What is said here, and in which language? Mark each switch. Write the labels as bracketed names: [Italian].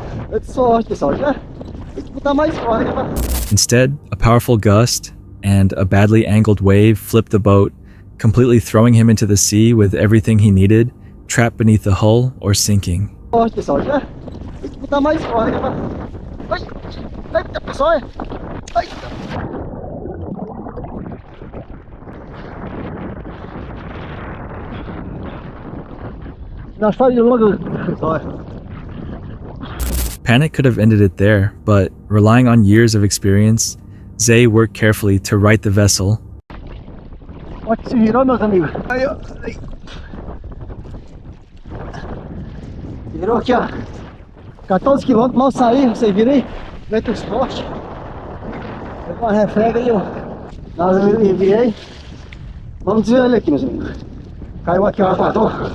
[Portuguese] É de sorte, pessoal, já tem que botar mais forte. [English] Instead, a powerful gust and a badly angled wave flipped the boat, completely throwing him into the sea with everything he needed, trapped beneath the hull or sinking. [Portuguese] Forte, pessoal, já tem que botar mais forte. Eita, pessoal, Nós fazemos logo, pessoal. [English] Panic could have ended it there, but relying on years of experience, Zay worked carefully to right the vessel. [Portuguese] Pode se virou, meus amigos. Aí, ó. Aí. Virou aqui, ó. 14 km, mal saí, vocês viram aí? Mete os postes. Pegou uma refrega aí, ó. Eu virei. Vamos desviar ele aqui, meus amigos. Caiu aqui o armador.